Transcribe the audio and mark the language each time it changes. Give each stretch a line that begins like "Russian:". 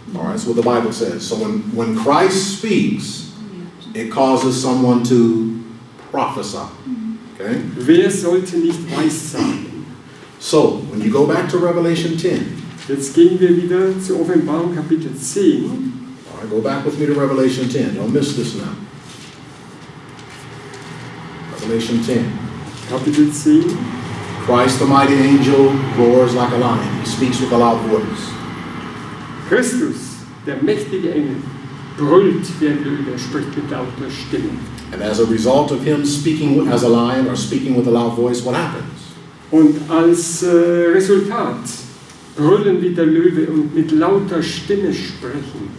English: All right, that's what the Bible says. So when Christ speaks, it causes someone to prophesy. Okay?
German: Wer sollte nicht weissagen?
English: So when you go back to Revelation 10,
German: Jetzt gehen wir wieder zur Offenbarung Kapitel 10.
English: all right, go back with me to Revelation 10. Don't miss this now. Revelation 10.
German: Kapitel 10.
English: Christ, the mighty angel, roars like a lion. He speaks with a loud voice.
German: Christus, der mächtige Engel, brüllt wie ein Löwe, spricht mit lauter Stimme.
English: And as a result of him speaking as a lion or speaking with a loud voice, what happens?
German: Und als Resultat brüllen wie der Löwe und mit lauter Stimme sprechen.